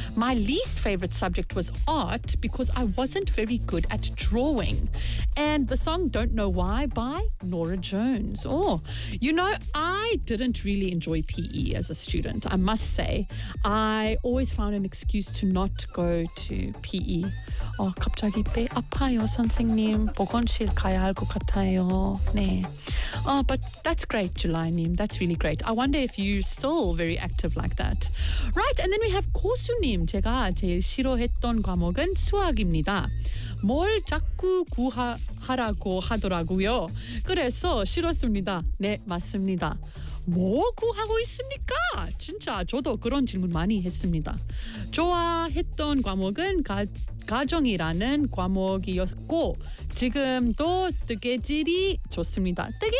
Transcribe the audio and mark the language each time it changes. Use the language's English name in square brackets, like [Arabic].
[English] My least favorite subject was art because I wasn't very good at drawing. And the song Don't Know Why by Norah Jones. Oh, you know, I didn't really enjoy PE as a student, I must say. I always found an excuse to not go to PE. [Korean] Oh, 갑자기 배 아파요, 선생님. 보건실 가야 할 것 같아요. [English] 네. Oh, but that's great, July-nim. That's really great. I wonder if you're still very active like that. Right, and then we have 고수님. [Korean] 제가 제일 싫어했던 과목은 수학입니다. 뭘 자꾸 구하라고 하더라고요. 그래서 싫었습니다. 네, 맞습니다. 뭐 구하고 있습니까? 진짜 저도 그런 질문 많이 했습니다. 좋아했던 과목은 가정이라는 과목이었고 지금도 뜨개질이 좋습니다.